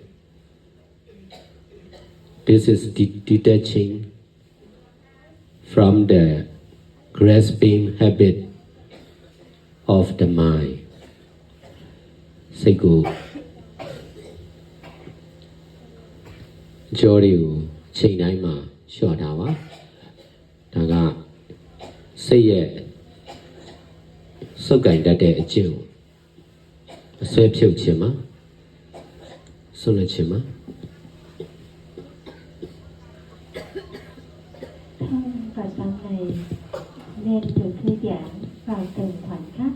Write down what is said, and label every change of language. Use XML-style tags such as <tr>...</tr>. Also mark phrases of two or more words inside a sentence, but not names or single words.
<en>This is detaching from the grasping habit of the mind.</en> <my>စိတ်ကိုကြောတွေကိုချိန်တိုင်းမှာလျှော့ထားပါဒါကစိတ်ရဲ့စုပ်ကင်တတ်တဲ့အကျင့်ကိုအဆွဲဖြုတ်ခြင်းမှာဆွလွတ်ခြင်းမှာ</my> <vi>Thân và tâm này nên được thư giãn vào từng khoảnh khắc.</vi>